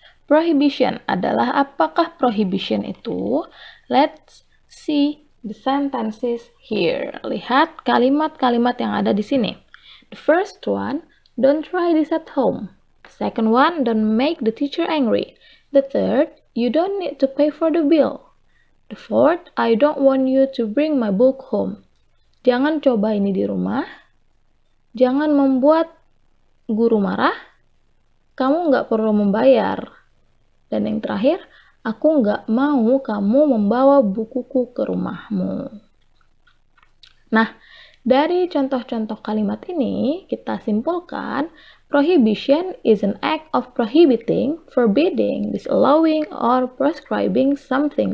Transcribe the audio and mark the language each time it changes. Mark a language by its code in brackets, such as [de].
[id] Prohibition adalah apakah prohibition itu? [en] Let's see the sentences here. [id] Lihat kalimat-kalimat yang ada di sini. [en] The first one, don't try this at home. The second one, don't make the teacher angry. The third, you don't need to pay for the bill. The fourth, I don't want you to bring my book home. [id] Jangan coba ini di rumah. Jangan membuat guru marah. Kamu nggak perlu membayar. Dan yang terakhir, aku nggak mau kamu membawa bukuku ke rumahmu. Nah, dari contoh-contoh kalimat ini, kita simpulkan, [en] prohibition is an act of prohibiting, forbidding, disallowing, or prescribing something.